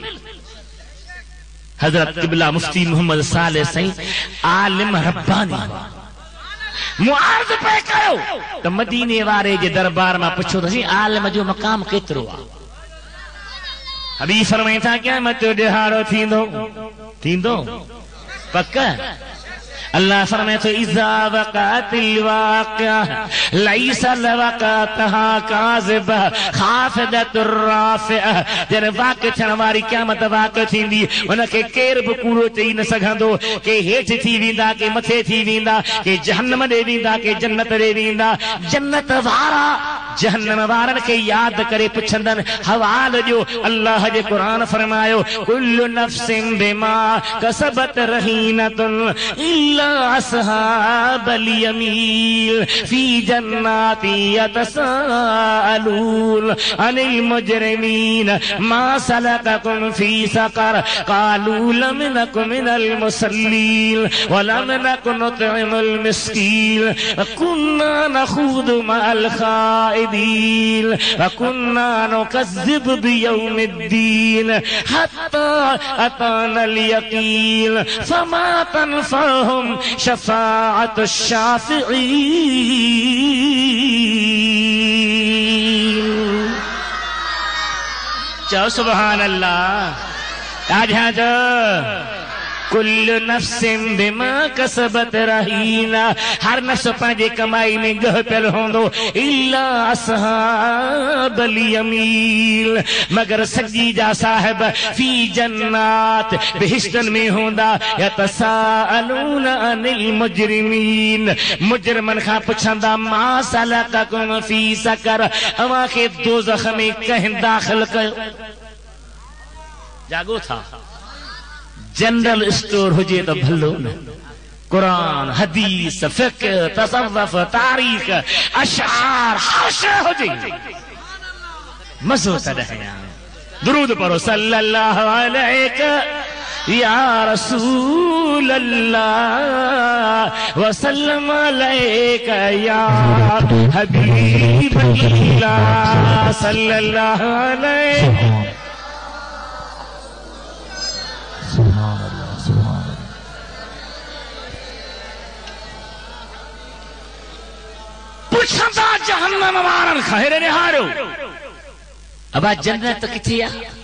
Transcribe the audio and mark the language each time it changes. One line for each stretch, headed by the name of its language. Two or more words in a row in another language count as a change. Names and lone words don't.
Sindhi: हज़रत क़िबला मुफ्ती मोहम्मद साले साईं आलिम रब्बानी मुआज़ पे कयो त मदीने वारे जे दरबार मां पुछो त साईं आलिम जो मक़ाम केतिरो आहे? हबीब फरमाए था क़यामत जो ॾिहाड़ो थींदो पक। अल्लाह फरमाए थो
Arabic: إذا وقعت الواقعة ليس لوقعتها كاذبة خافضة رافعة.
Sindhi: जॾहिं वाक़िअ थियण वारी क़यामत वाक़िअ थींदी, उनखे केर बि कूड़ो चई न सघंदो। के हेठि थी वेंदा, के मथे थी वेंदा, के जहन्नम ॾे वेंदा, के जन्नत ॾे वेंदा। जन्नत वारा जहन्नम वारनि खे यादि करे पुछंदनि हवाल ॾियो। अल्लाह जे क़ुरान फरमायो
Arabic: كل نفس بما كسبت رهينة إلا أصحاب اليمين في جنات يتساءلون عن المجرمين ما سلككم في سقر قالوا لم نك من المصلين ولم نك نطعم المسكين وكنا نخوض مع الخائضين وكنا نكذب بيوم الدين حتى أتانا اليقين فما تنفعهم شفاعة الشافعين.
Sindhi: चओ
Arabic: سبحان الله.
Sindhi: आजा जो
Arabic: كل نفس بما كسبت رهينة,
Sindhi: हर नफ्स पंहिंजे कमाई में गह पियल हूंदो।
Arabic: إلا أصحاب اليمين,
Sindhi: मगर सजी जा साहिब
Arabic: في جنات
Sindhi: बेहिश्तन में हूंदा।
Arabic: يتساءلون عن المجرمين,
Sindhi: मुजरिमन खां पुछंदा
Arabic: ما سلككم في سقر,
Sindhi: अवां खे दोज़ख में कंहिं दाख़िल कयो? जागो था। जनरल स्टोर हुजे तो भलो न, कुरान हदीस फ़िक़्ह तसव्वुफ़ तारीख़ अशआर हर शइ हुजे, मज़ो तॾहिं। दुरूद पढ़ो
Arabic: صلى الله عليه يا رسول الله وسلم عليك يا حبيب الله صلى الله عليه.
Sindhi: पुछंदा जहन्नम वारनि खां हेॾे निहारियो अबा जन्नत किथे आहे?